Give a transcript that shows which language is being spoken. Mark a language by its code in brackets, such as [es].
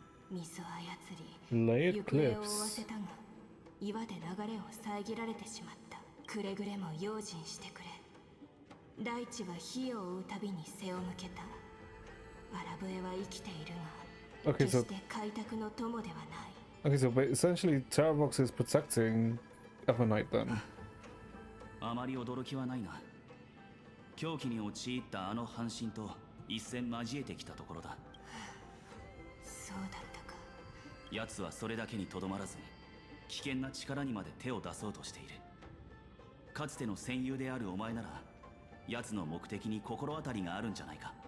[ja] 水を操り行方を追わせたが、岩で流れを遮られてしまった。くれぐれも用心してくれ。大地は火を追うたびに背を向けた。アラブエは生きているが、決して開拓の友ではない。 [en] Okay, so but essentially Terravox is protecting Evernight then. [ja] あまり驚きはないな。狂気に陥ったあの半身と一戦交えてきたところだ。そうだったか。奴はそれだけにとどまらず、危険な力にまで手を出そうとしている。かつての戦友であるお前なら、奴の目的に心当たりがあるんじゃないか。